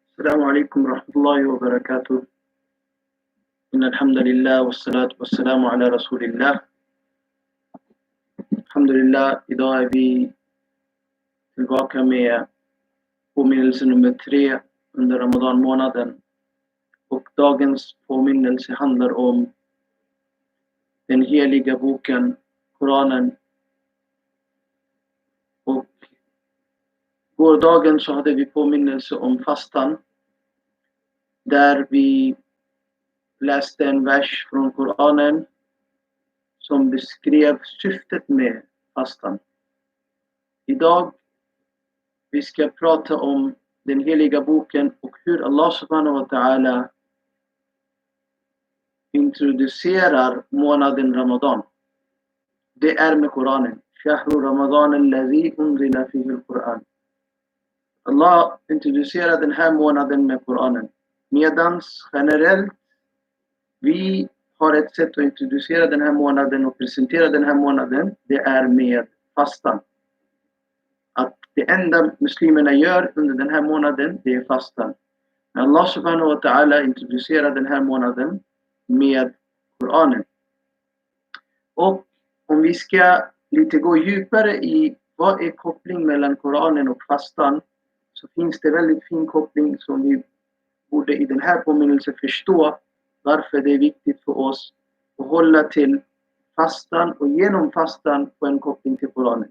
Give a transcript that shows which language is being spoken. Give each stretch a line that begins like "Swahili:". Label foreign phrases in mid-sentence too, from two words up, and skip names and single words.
Arabic: السلام عليكم ورحمة الله وبركاته. إن الحمد لله والصلاة والسلام على رسول الله. الحمد لله,
Swedish: idag är vi tillbaka med påminnelse nummer 3 under Ramadan månaden. Och dagens påminnelse handlar om den heliga boken, Koranen. Och gårdagen så hade vi påminnelse om fastan, där vi läste en vers från Koranen som beskrev syftet med fastan. Idag vi ska prata om den heliga boken och hur
Arabic: الله سبحانه وتعالى
Swedish: introducerar månaden Ramadan. Det är med Koranen.
Arabic: شهر رمضان الذي أنزل فيه القرآن.
Swedish: Allah introducerar den här månaden med Koranen. Medans generellt vi har ett sätt att introducera den här månaden och presentera den här månaden. Det är med fastan. Att det enda muslimerna gör under den här månaden, det är fastan. Men
Arabic: الله سبحانه وتعالى
Swedish: introducerar den här månaden med Koranen. Och om vi ska lite gå djupare i vad är kopplingen mellan Koranen och fastan, så finns det väldigt fin koppling som vi borde i den här påminnelsen förstå varför det är viktigt för oss att hålla till fastan och genom fastan få en koppling till Koranen.